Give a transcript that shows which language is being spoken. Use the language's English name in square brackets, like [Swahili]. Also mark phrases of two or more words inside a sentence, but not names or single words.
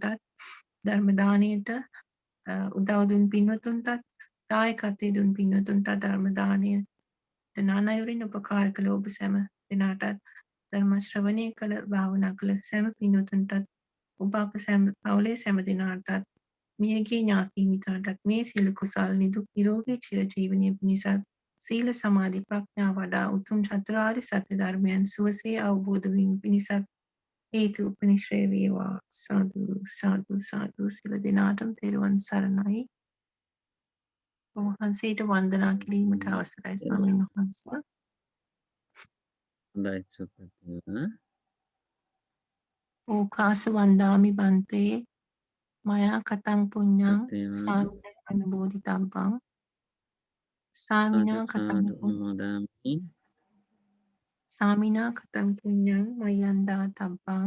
[Sinhala] ධර්ම දානයට උදව් දුන් පින්වතුන්ටත් දායකත්වයේ දුන් පින්වතුන්ට ධර්ම දානය නානයුරින් උපකාර කළ ඔබ සැම දෙනාටත් ධර්ම ශ්‍රවණය කළ භාවනා කළ සැම පින්වතුන්ටත් ඔබ අප සැම පවුලේ සැම දෙනාටත් මියගිය ඥාති මිත්‍රාටත් මේ සියලු කුසල් නිදුක් නිරෝගී චිරජීවනයේ පිණිසත් සීල සමාධි ප්‍රඥා වඩා උතුම් චතුරාර්ය සත්‍ය ධර්මයන් සුවසේ අවබෝධ වීම පිණිසත් හේතු උපනිශ්‍රේ වේවා. සාදු සාදු සාදු සියලු දෙනාටම තෙරුවන් සරණයි. වහන්සේට වන්දනා කිරීමට අවසරයි ස්වාමීන් වහන්සේ. හොඳයි සුපතිය. [Pali] ඕකාස වන්දාමි බන්තේ මයා කතං පුඤ්ඤං සාමින අනුමෝදිතබ්බං සාමිනා කතං අනුමෝදාමි සාමිනා කතම් පුඤ්ඤං මයන්දා තබ්බං